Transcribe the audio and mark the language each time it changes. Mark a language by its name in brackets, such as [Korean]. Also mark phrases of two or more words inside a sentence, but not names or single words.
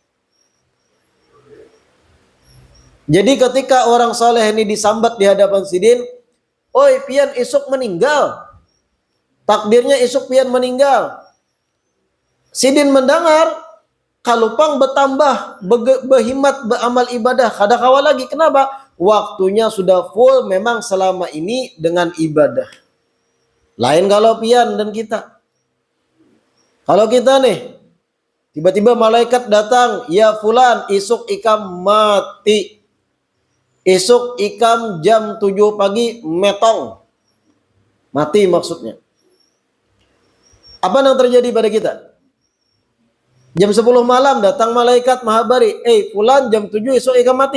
[Banjar] Jadi ketika orang soleh ini disambat di hadapan sidin, oi pian isuk meninggal, takdirnya isuk pian meninggal. Sidin mendengar, kalupang bertambah berhimat beramal ibadah kada kawa lagi. [Indonesian] Kenapa? Waktunya sudah full memang selama ini dengan ibadah. [Banjar] Lain kalau pian dan kita. [Indonesian] Kalau kita nih tiba-tiba malaikat datang, [Arabic] يا فلان [Banjar] isuk ikam mati. Isuk ikam jam 7 pagi metong. [Indonesian] Mati maksudnya. Apa yang terjadi pada kita? [Banjar] Jam 10 malam datang malaikat mahabari, fulan jam 7 esok ikam mati.